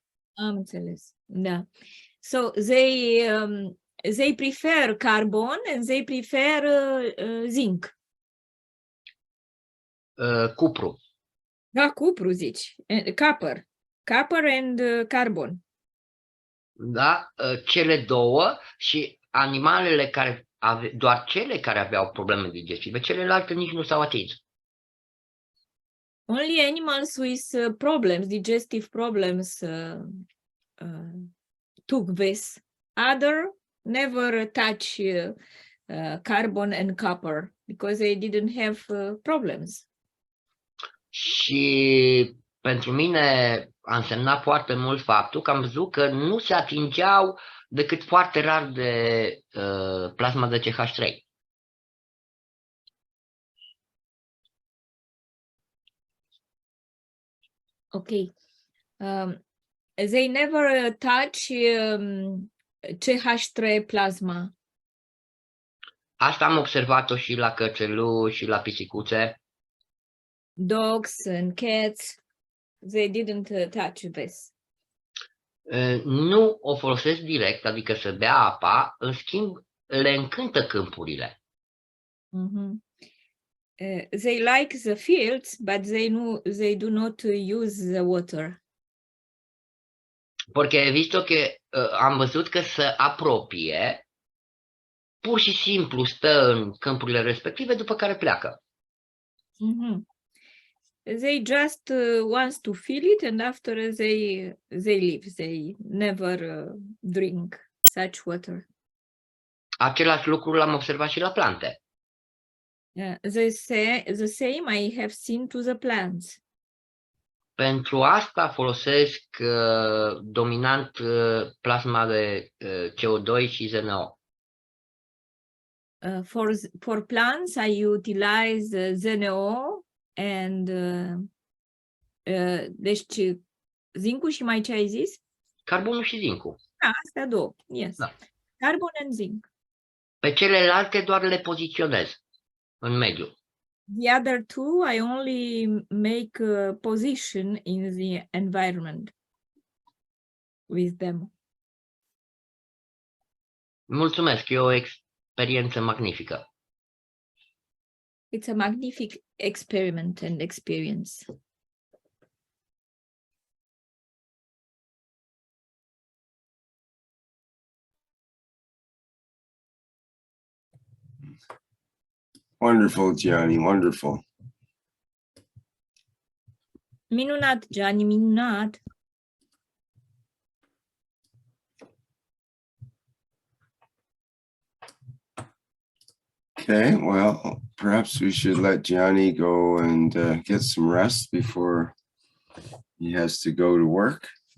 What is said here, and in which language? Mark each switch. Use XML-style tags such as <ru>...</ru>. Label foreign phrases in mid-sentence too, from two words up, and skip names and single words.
<ro>Am înțeles, da.</ro> <en>So they prefer carbon and they prefer zinc.</en> <ro>Cupru. Da, cupru zici,</ro> <en>copper and carbon.</en> <ro>Da, cele două și animalele care doar cele care aveau probleme digestive, celelalte nici nu s-au atins.</ro> <en>Only animals with problems, digestive problems, took this. Other never touch carbon and copper because they didn't have problems.</en> <ro>Și pentru mine a însemnat foarte mult faptul că am văzut că nu se atingeau decât foarte rar de plasma de CH3.</ro> <en>Okay. They never touch CH3 plasma.</en> <ro>Asta am observat-o și la cățeluși și la pisicuțe.</ro> <en>Dogs and cats, they didn't touch this.</en> <ro>Nu o folosesc direct, adică să bea apa, în schimb le încântă câmpurile.</ro> <en>they like the fields, but they do not use the water.</en> <ro>Porque visto că am văzut că se apropie, pur și simplu stă în câmpurile respective, după care pleacă. Mhm.</ro> <en>They just want to feel it, and after they leave. They never drink such water.</en> <ro>Același lucru l-am observat și la plante.</ro> <en>The same I have seen to the plants.</en> <ro>Pentru asta folosesc dominant plasma de CO2 și ZNO.</ro> <en>For plants, I utilize ZNO and</en> <ro>deci zincul și mai ce ai zis? Carbonul și zincul. Da, astea două, yes. Da.</ro> <en>Carbon and zinc.</en> <ro>Pe celelalte doar le poziționez în mediu.</ro> <en>The other two, I only make a position in the environment with them.</en> <ro>Mulțumesc, e o experiență magnifică.</ro> <en>It's a magnific experiment and experience. Wonderful, Giani, wonderful.</en> <ro>Minunat, Giani, minunat.</ro> <en>Okay, well, perhaps we should let Giani go and get some rest before he has to go to work.</en>